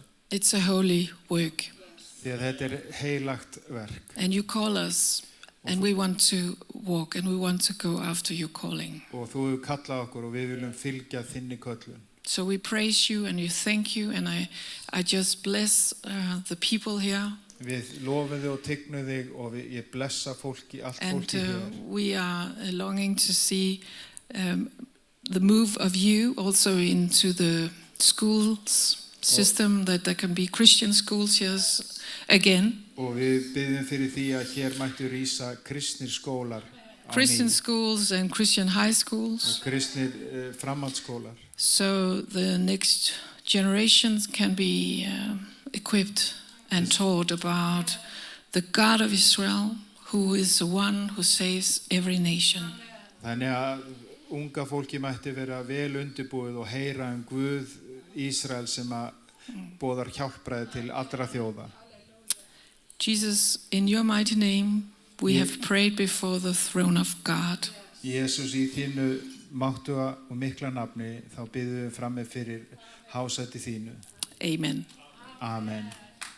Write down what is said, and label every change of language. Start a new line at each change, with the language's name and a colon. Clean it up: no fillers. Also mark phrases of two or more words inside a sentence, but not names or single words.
English: It's a holy work.
Icelandic: Því að þetta heilagt verk.
English: And you call us, and we want to walk, and we want to go after your calling.
Icelandic: Og þú hefur kallað okkur og við viljum fylgja þinni köllun.
English: So we praise you and you thank you, and I just bless the people here.
Icelandic: Við lofum þig og tignum þig og ég blessa fólki, allt fólki hér.
English: And we are longing to see the move of you also into the schools system, that there can be Christian schools here again.
Icelandic: Og við biðjum fyrir því að hér mættu rísa kristnir skólar.
English: Christian schools and Christian high schools.
Icelandic: Og kristnir framhaldsskólar.
English: So the next generations can be equipped and taught about the God of Israel, who is the one who saves every nation.
Icelandic: Þannig að unga fólki mætti vera vel undirbúið og heyra Guð Ísrael sem að boðar hjálpræði til allra þjóða.
English: Jesus, in your mighty name, we have prayed before the throne of God. Jesus,
Icelandic: í þínu máttuga og mikla nafni, þá biðjum við frammi fyrir hásæti þínu. Amen. Amen.